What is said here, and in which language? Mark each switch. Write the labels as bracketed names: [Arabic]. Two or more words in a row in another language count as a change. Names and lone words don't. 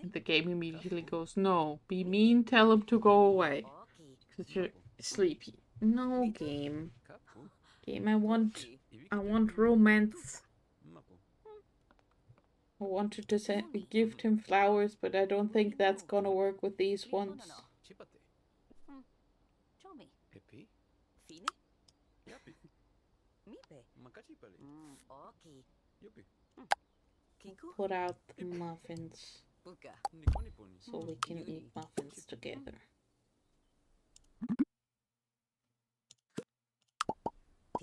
[English] And the game immediately goes, no, be mean, tell him to go away. Oki. Because you're sleepy. No, game. Kapu. Game, I want Oki. romance. Mapu. I wanted to gift him flowers, but I don't think that's gonna work with these ones. Chipate. Chomi. Epi. Fine. Yapi. Mipe. Makachi pali. Oki. Yupi. Kiku. Put out the muffins Buka. Nikoni poni. so we can eat muffins together.